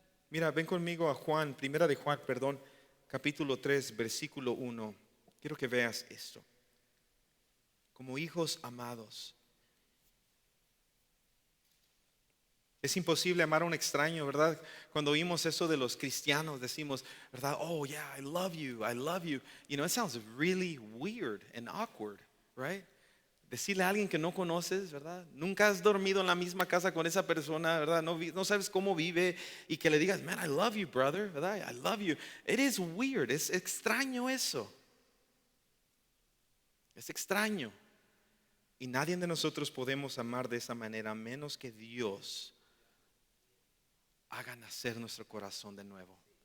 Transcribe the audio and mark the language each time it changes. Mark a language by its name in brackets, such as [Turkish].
[Spanish] Mira, ven conmigo a primera de Juan, capítulo 3, versículo 1. Quiero que veas esto. Como hijos amados. Es imposible amar a un extraño, ¿verdad? Cuando oímos eso de los cristianos, decimos, ¿verdad? [English] Oh, yeah, I love you, I love you. You know, it sounds really weird and awkward, right? [Spanish] Decirle a alguien que no conoces, ¿verdad? Nunca has dormido en la misma casa con esa persona, ¿verdad? No sabes cómo vive, y que le digas, [English] man, I love you, brother, [Spanish] ¿verdad? [English] I love you. It is weird, [Spanish] es extraño eso. Es extraño. Y nadie de nosotros podemos amar de esa manera a menos que Dios haga nacer nuestro corazón de nuevo.